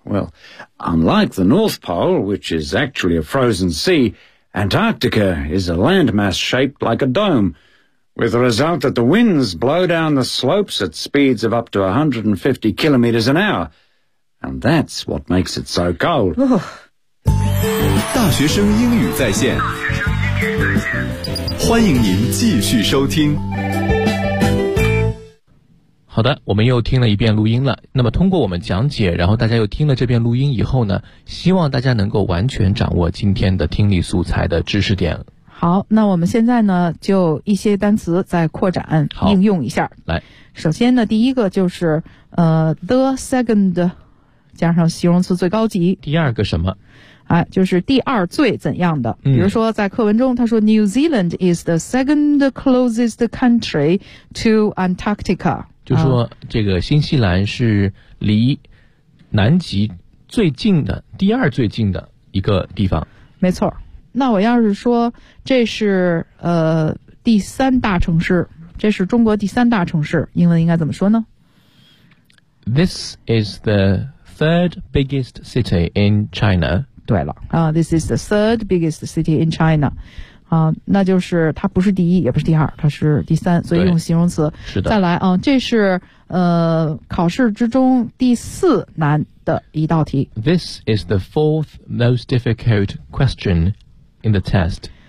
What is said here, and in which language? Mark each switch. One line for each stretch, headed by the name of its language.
English: Well, unlike the North Pole, which is actually a frozen sea, Antarctica is a landmass shaped like a dome, with the result that the winds blow down the slopes at speeds of up to 150 kilometres an hour. And that's what makes it so cold. Oh.
Chinese: 大学生英语在线，欢迎您继续收听。好的，我们又听了一遍录音了。那么通过我们讲解，然后大家又听了这遍录音以后呢，希望大家能够完全掌握今天的听力素材的知识点。好，那我们现在呢，就一些单词再扩展应用一下。来，首先呢，第一个就是
English: the second，
Chinese: 加上形容词最高级。第二个什么？哎，就是第二最怎样的？比如说在课文中，他说
English: New Zealand is the second closest country to Antarctica。
Chinese: 就说这个新西兰是离南极最近的第二最近的一个地方。没错，那我要是说这是第三大城市，这是中国第三大城市，英文应该怎么说呢？
English: This is the third biggest city in China。
Chinese: 对了
English: This is the third biggest city in China。
Chinese: 那就是它不是第一也不是第二，它是第三，所以用形容词。是的。再来这是考试之中第四难的一道题。
English: This is the fourth most difficult question in the test。